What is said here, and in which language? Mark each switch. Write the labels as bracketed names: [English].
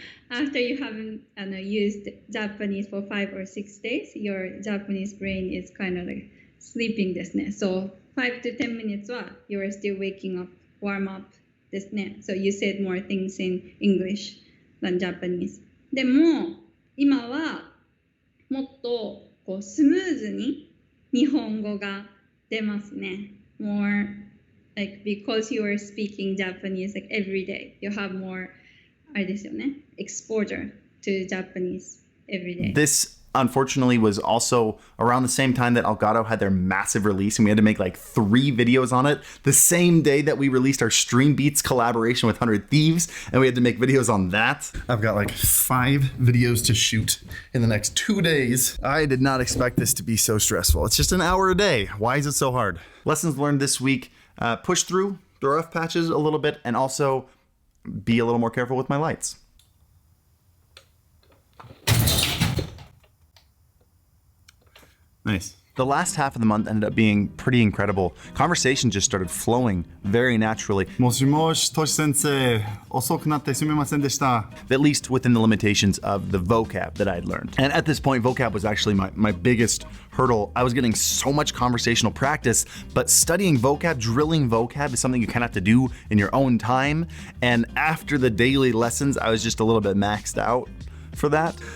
[English] After you haven't used Japanese for 5 or 6 days, your Japanese brain is kind of like sleeping [Japanese] ですね. [English] So 5 to 10 minutes [Japanese] は [English] you are still waking up, warm up [Japanese] ですね. [English] So you said more things in English than Japanese. [Japanese] でも今はもっとこうスムーズに日本語が出ますね. [English] More like because you are speaking Japanese like every day, you have more [Japanese] あれですよね, [English] exposure to Japanese every day. This unfortunately was also around the same time that Elgato had their massive release, and we had to make like 3 videos on it the same day that we released our Stream Beats collaboration with 100 Thieves, and we had to make videos on that. I've got like 5 videos to shoot in the next 2 days. I did not expect this to be so stressful. It's just an hour a day. Why is it so hard? Lessons learned this week: push through the rough patches a little bit, and also be a little more careful with my lights. Nice. The last half of the month ended up being pretty incredible. Conversation just started flowing very naturally, [Japanese] もしもし、トシ先生、遅くなってすみませんでした。 [English] at least within the limitations of the vocab that I had learned. And at this point, vocab was actually my biggest hurdle. I was getting so much conversational practice, but studying vocab, drilling vocab is something you kind of have to do in your own time. And after the daily lessons, I was just a little bit maxed out for that.